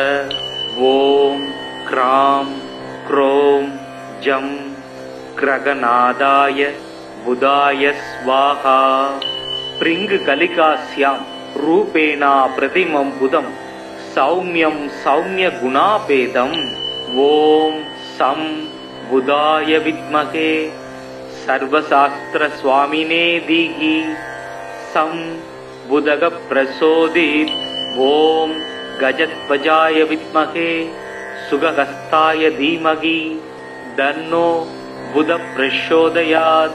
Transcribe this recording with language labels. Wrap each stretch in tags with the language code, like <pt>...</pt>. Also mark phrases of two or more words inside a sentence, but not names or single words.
<sa>ओं ग्रां ग्रौं जं ग्रहनाथाय बुधाय स्वाहा. प्रियङ्गु कलिकाश्यामं रूपेण अप्रतिमं बुधं सौम्यं सौम्य गुणोपेतं. ओं सं बुधाय विद्महे सर्वशास्त्र स्वामिने धीहि सं बुधग प्रचोदयात् ओम गजध्वजाय विद्महे सुगहस्ताय धीमहि तन्नो बुध प्रचोदयात्</sa>